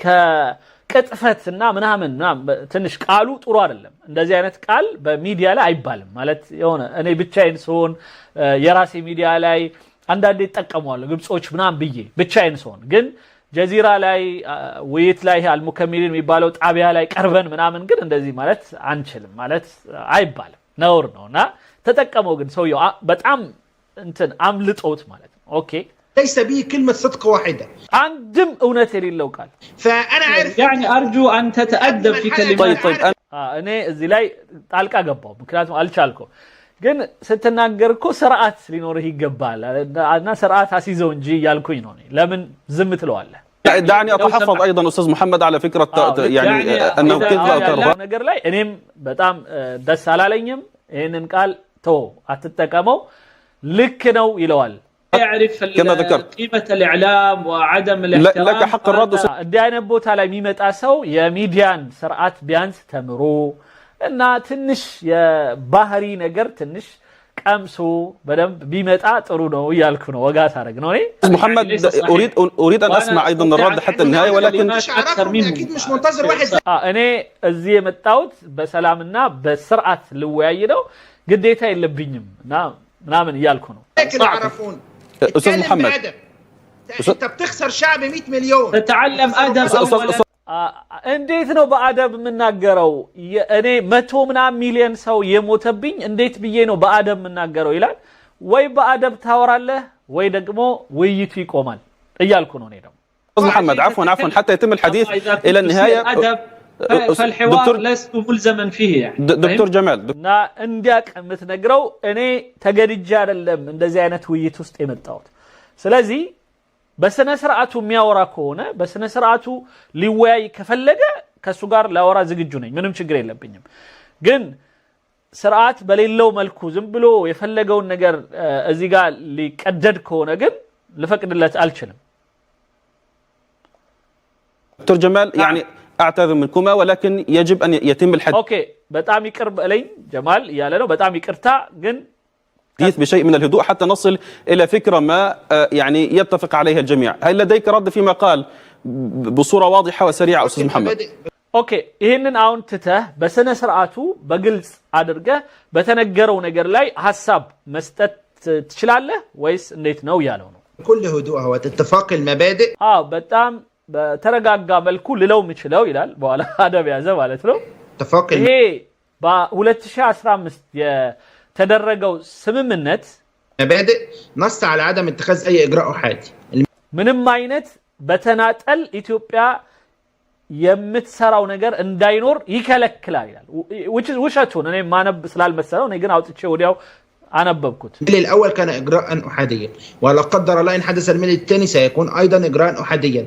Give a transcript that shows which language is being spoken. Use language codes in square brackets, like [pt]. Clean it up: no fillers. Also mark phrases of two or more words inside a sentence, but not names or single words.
[am] ከቅጥፈትና ምናምን ትንሽ ቃሉ ጥሩ አይደለም እንደዚህ አይነት ቃል በሚዲያ ላይ አይባልም ማለት የሆነ እኔ ብቻዬን ስሆን የራሴ ሚዲያ ላይ አንዳንዴ ተጠቀመዋለሁ ግብጾች ምናምን ብዬ ብቻዬን ስሆን ግን ጀዚራ ላይ ወይት ላይ አልሙከሚሊን የሚባለው ጣቢያ ላይ ቀርበን ምናምን ግን እንደዚህ ማለት አንችልም ማለት አይባልም ነውር ነውና ተጠቀመው ግን ሰውየው በጣም እንትን አምልጦት ማለት ነው ኦኬ [ar] ليس به كلمة صدق واحدة عندم اونت يليلو قال فأنا عارف يعني أرجو أن تتأدب في كلمات طيب أنا [am] እዚህ ላይ ጣልቃ ገባው ምክንያቱም አልቻልኩም ግን ስትናገር እኮ ስርዓት ሊኖርህ ይገባል እና ስርዓት አሲዘው እንጂ ያልኩኝ ነው ለምን ዝም ትለዋለህ [ar] دعني اتحفظ ايضا استاذ محمد على فكره يعني انه كذب او ترهب [am] ነገር ላይ እኔም በጣም ደስ አላለኝም ይሄንን ቃል ተው አትጠቀመው ልክ ነው ይለዋል [ar] يعرف كما ذكرت قيمة الإعلام وعدم الاحترام لك حق الرد [am] እንዲህ አይነት ቦታ ላይ የሚመጣ ሰው የሚዲያን ስርዓት ቢያንስ ተምሮ እና ትንሽ የባህሪ ነገር ትንሽ ቀምሶ በደንብ ቢመጣ ጥሩ ነው ያልኩ ነው ወጋ ታረግ ነው እኔ [ar] محمد اريد ان اسمع ايضا الرد حتى النهايه ولكن اكيد مش منتظر واحد [am] እኔ እዚህ የመጣሁት በሰላምና በስርዓት ልወያይ ነው ግዴታ የለብኝም እና ምናምን ያልኩ ነው [ar] لكن يعرفون استاذ محمد انت بتخسر شعب 100 مليون تتعلم أدب أولا [am] እንዴት ነው በአደብ የምናገረው እኔ 100 ምናምን ሚሊዮን ሰው የሞተብኝ እንዴት ብዬ ነው በአደብ የምናገረው ይላል ወይ በአደብ ታወራለህ ወይ ደግሞ ውይይቱ ይቆማል እያልኩ ነው እኔ ደግሞ [ar] استاذ محمد عفوا حتى يتم الحديث الى النهايه فالحوار لست ملزما فيه يعني دكتور جمال [am] እና እንዲያቅ የምትነግረው እኔ ተገድጄ አይደለም እንደዚህ አይነት ውይይት ውስጥ የመጣሁት ስለዚህ በስነ ስርዓቱ የሚያወራ ከሆነ በስነ ስርዓቱ ሊወያይ ከፈለገ ከሱ ጋር ላወራ ዝግጁ ነኝ ምንም ችግር የለብኝም ግን ስርዓት በሌለው መልኩ ዝም ብሎ የፈለገውን ነገር እዚህ ጋር ሊቀደድ ከሆነ ግን ልፈቅድለት አልችልም [ar] دكتور جمال يعني اعتذر منكما ولكن يجب ان يتم الحديث [am] اوكي በጣም ይቅርብ ለኝ ጀማል ያለ ነው بتام ይቅርታ ግን [ar] بشيء من الهدوء حتى نصل إلى فكرة ما يعني يتفق عليها الجميع هل لديك رد فيما قال بصورة واضحة وسريعة أستاذ محمد [am] اوكي ይሄንን አሁን ተህ በሰነ ስርዓቱ በግልጽ አድርገ በተነገረው ነገር ላይ ሐሳብ መስጠት ትችላለህ ወይስ እንዴት ነው ያለው ነው [ar] كل هدوء هو اتفاق المبادئ [am] በጣም በተረጋጋ መልኩ ልለው ምችለው ይላል በኋላ አደብ ያዘ ማለት ነው [ar] اتفاق [am] ይሄ በ2015 የተደረገው ስምምነት [ar] مبادئ نص على عدم اتخاذ اي اجراء احادي [am] ምንም አይነት በተናጠል ኢትዮጵያ የምትሰራው ነገር እንዳይኖር ይከለክላል ይላል ውሸቱን እኔ ማነብ ስላልመሰለው እኔ ግን አውጥቼ ወዲያው አነበብኩት [ar] الاول كان اجراء احاديا ولا قدر الله ان حدث الملء الثاني سيكون ايضا اجراء احاديا